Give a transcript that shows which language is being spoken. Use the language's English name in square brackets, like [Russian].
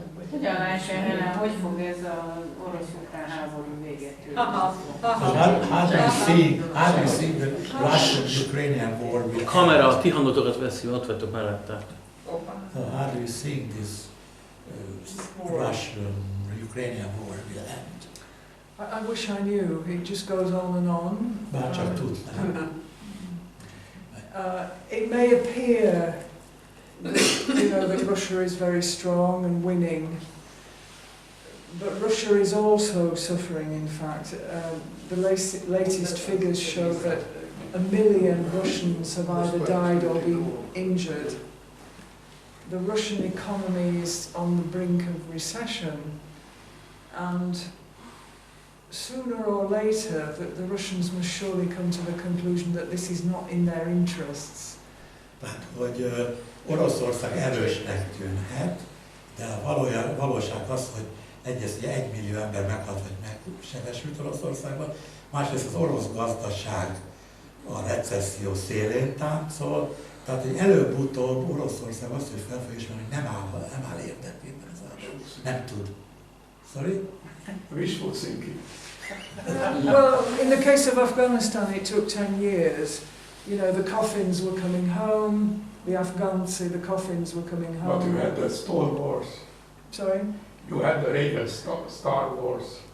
[Hungarian] Hogyan látja Helen, hogy fog ez az orosz-ukrán háború véget érni? [English] How do you see the Russian-Ukrainian war? [Hungarian] A kamera a ti hangotokat veszi, ott vagytok mellette. [English] So how do you see this Russian-Ukrainian war will end? I wish I knew. It just goes on and on. [Hungarian] Bár csak tudnám. [English] It may appear that Russia is very strong and winning, but Russia is also suffering, in fact. The latest figures show that 1 million Russians have either died or been injured. The Russian economy is on the brink of recession, and sooner or later the Russians must surely come to the conclusion that this is not in their interests. [Hungarian] Tehát, hogy Oroszország erősnek tűnhet, de a valóság az, hogy egyrészt 1 millió ember meghalt vagy megsebesült Oroszországban, másrészt az orosz gazdaság a recesszió szélén táncol, tehát hogy előbb-utóbb Oroszország azt, hogy fel fog ismerni, hogy nem áll érdekében az állam. Nem tud. [English] Sorry? Wishful thinking. Well, in the case of Afghanistan, it took 10 years. You know, the coffins were coming home, the Afghans say the coffins were coming home. But you had the Star Wars. Sorry? You had the Reagan Star Wars.